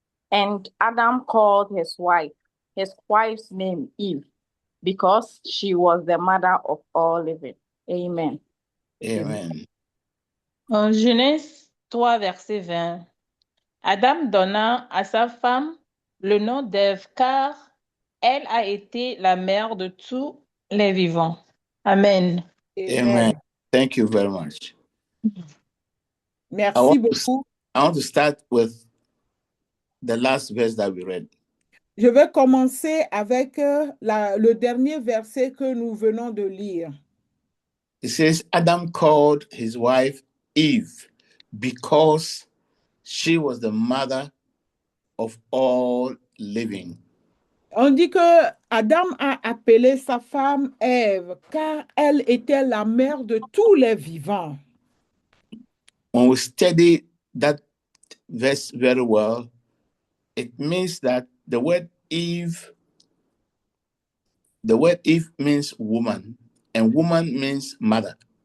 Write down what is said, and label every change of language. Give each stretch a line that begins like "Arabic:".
English: And Adam called his wife's name Eve, because she was the mother of all living. Amen. Amen.
French: En Genèse 3, verset 20, Adam donna à sa femme le nom d'Ève, car elle a été la mère de tous les vivants.
English: Amen. Amen. Thank you very much.
French: Merci beaucoup.
English: I want to start with the last verse that we read.
French: Je vais commencer avec le dernier verset que nous venons de lire.
English: It says, Adam called his wife Eve because she was the mother of all living.
French: On dit que Adam a appelé sa femme Ève, car elle était la mère de tous les vivants.
English: When we study that verse very well, it means that the word Eve means woman, and woman means mother.